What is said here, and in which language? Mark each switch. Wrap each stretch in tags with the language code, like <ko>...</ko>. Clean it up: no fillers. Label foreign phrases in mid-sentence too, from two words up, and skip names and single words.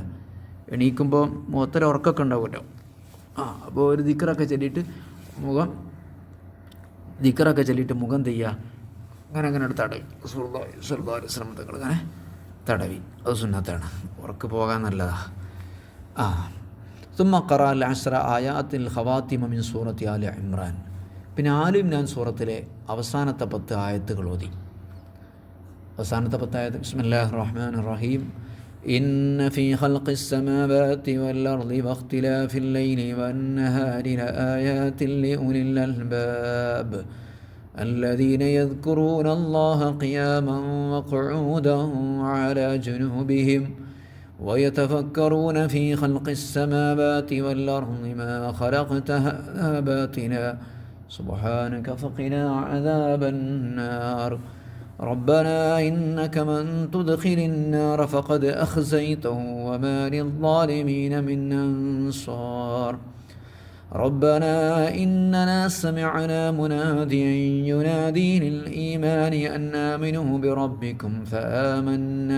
<ml>എണീക്കുമ്പോൾ മുഖത്തൊരു ഉറക്കമൊക്കെ ഉണ്ടാവുമല്ലോ. അപ്പോൾ ഒരു ദിക്റൊക്കെ ചൊല്ലിയിട്ട് മുഖം തെയ്യുക, അങ്ങനെ തടവി.</ml> <ar>رسول الله صلى الله عليه وسلم</ar> <ml>തങ്ങൾ അങ്ങനെ തടവി. അത് സുന്നത്താണ്, ഉറക്ക് പോകാൻ നല്ലതാണ്.</ml> <ar>ثم قرأ العشر آيات الخواتم من سورة آل عمران.</ar> <ml>പിന്നെ ആലു ഇമ്രാൻ സൂറത്തിലെ അവസാനത്തെ 10 ആയത്തുകൾ ഓതി. അവസാനത്തെ 10 ആയത്ത്</ml> <ar>بسم الله الرحمن الرحيم. إن في خلق السماوات والأرض واختلاف الليل والنهار لآيات لأولي الألباب الذين يذكرون الله قياما وقعودا وعلى جنوبهم ويتفكرون في خلق السماوات والأرض ما خلقت هذا باطلا سبحانك فقنا عذاب النار ربنا إنك من تدخل النار فقد أخزيته وما للظالمين من أنصار ربنا إننا سمعنا مناديا ينادي للإيمان أن آمنوا بربكم فآمنا</ar>